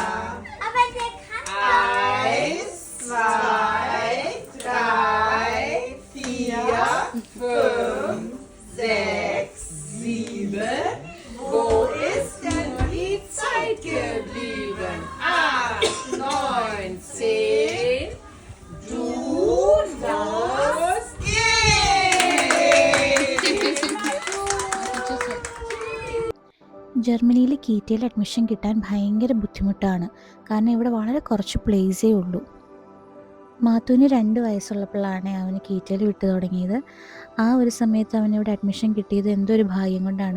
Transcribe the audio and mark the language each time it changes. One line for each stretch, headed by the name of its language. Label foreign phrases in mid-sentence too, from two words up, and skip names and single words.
German: Aber der kann Eins, zwei, drei, vier, fünf, sechs, sieben. Wo ist denn die Zeit geblieben? 8, 9, 10. Du musst gehen.
Malayalam: ജർമ്മനിയിൽ കീറ്റയിൽ അഡ്മിഷൻ കിട്ടാൻ ഭയങ്കര ബുദ്ധിമുട്ടാണ്. കാരണം ഇവിടെ വളരെ കുറച്ച് പ്ലേസേ ഉള്ളൂ. മാത്തുവിന് 2 വയസ്സുള്ളപ്പോഴാണ് അവന് കീറ്റയിൽ വിട്ടു തുടങ്ങിയത്. ആ ഒരു സമയത്ത് അവനിവിടെ അഡ്മിഷൻ കിട്ടിയത് എന്തോ ഒരു ഭാഗ്യം കൊണ്ടാണ്.